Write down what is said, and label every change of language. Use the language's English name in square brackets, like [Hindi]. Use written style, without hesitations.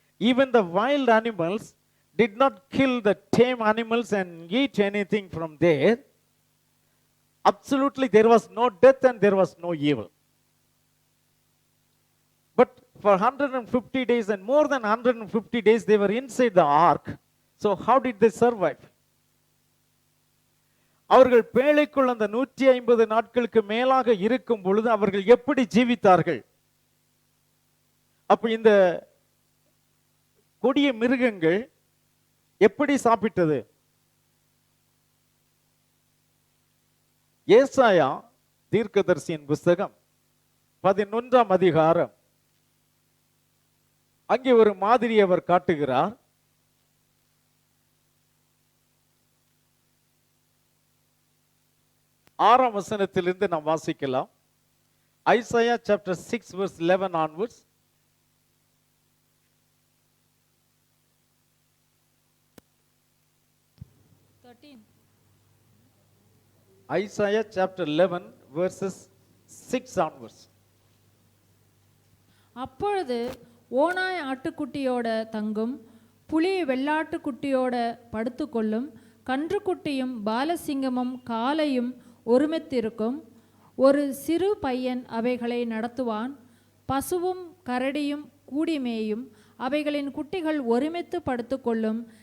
[English] Even the wild animals did not kill the tame animals and eat anything from there. Absolutely there was no death and there was no evil. But for 150 days and more than 150 days they were inside the ark. So how did they survive? [Tamil] அவர்கள் பேழைக்குள் அந்த 150 நாட்களுக்கு மேலாக இருக்கும் பொழுது அவர்கள் எப்படி ஜீவித்தார்கள்? அப்ப இந்த கொடிய மிருகங்கள் எப்படி சாப்பிட்டது? ஏசாயா தீர்க்கதரிசியின் புஸ்தகம் 11ஆம் அதிகாரம், அங்கே ஒரு மாதிரி அவர் காட்டுகிறார். ஆறாம் வசனத்திலிருந்து நாம் வாசிக்கலாம். [English] Isaiah chapter 6 verse 11 onwards. Isaiah chapter 11 verses 6 onwards. [Tamil] அப்பொழுது ஓனாய் ஆட்டுக்குட்டியோட தங்கும், புலி வெள்ளாட்டுக்குட்டியோட படுத்துக்கொள்ளும், கன்றுக்குட்டியும் பாலசிங்கமும் காளையும் ஒருமித்திருக்கும். ஒரு சிறு பையன் அவைகளை நடத்துவான். பசுவும் கரடியும் கூடிமேயும், அவைகளின் குட்டிகள் ஒருமித்து படுத்துக்கொள்ளும்.